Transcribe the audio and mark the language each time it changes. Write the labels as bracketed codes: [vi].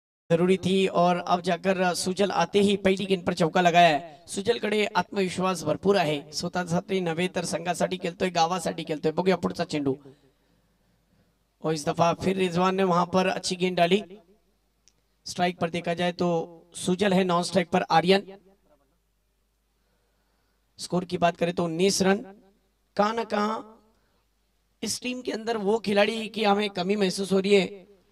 [hi] जरूरी थी और अब जाकर सुजल आते ही पहिली गेंद पर चौका लगाया है। [mr] सुजलकडे आत्मविश्वास भरपूर आहे, स्वतःसाठी नव्हे तर संघासाठी खेळतोय, गावासाठी खेळतोय। बघूया पुढचा चेंडू। [hi] और इस दफा फिर रिजवान ने वहां पर अच्छी गेंद डाली। स्ट्राइक पर देखा जाए तो सुजल है, नॉन स्ट्राइक पर आर्यन। स्कोर की बात करें तो 19 रन। कहां ना कहां इस टीम के अंदर वो खिलाड़ी की हमें कमी महसूस हो रही है।